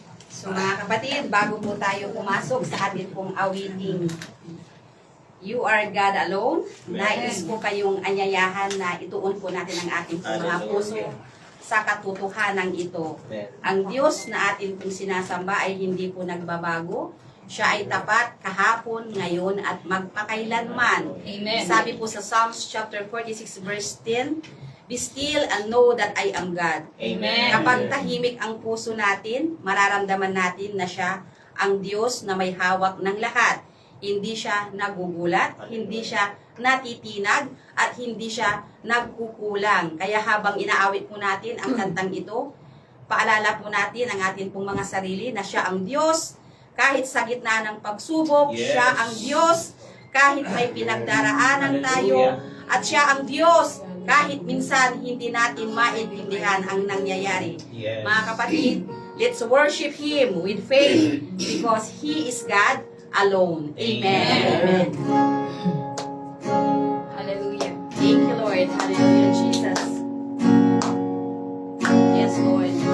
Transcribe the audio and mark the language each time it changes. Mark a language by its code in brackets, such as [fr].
[tl] So mga kapatid, bago po tayo pumasok sa ating pong awiting You Are God Alone, nais po kayong anyayahan na ituon po natin ang ating pong mga puso sa katotohanan ito. Ang Diyos na atin pong sinasamba ay hindi po nagbabago. Siya ay tapat kahapon, ngayon, at magpakailanman. Amen. Sabi po sa [en] Psalms chapter 46 verse 10, Be still and know that I am God. Amen. [tl] Kapag tahimik ang puso natin, mararamdaman natin na siya ang Diyos na may hawak ng lahat. Hindi siya nagugulat, hindi siya natitinag, at hindi siya nagkukulang. Kaya habang inaawit po natin ang kantang ito, paalala po natin ang ating pong mga sarili na siya ang Diyos. Kahit sa gitna ng pagsubok, siya ang Diyos. Kahit may pinagdaraanan tayo, at siya ang Diyos. Kahit minsan hindi natin maintindihan ang nangyayari. Mga kapatid, [en] let's worship Him with faith because He is God alone. Amen. Amen. Hallelujah. Thank you, Lord. Hallelujah, Jesus. Yes, Lord.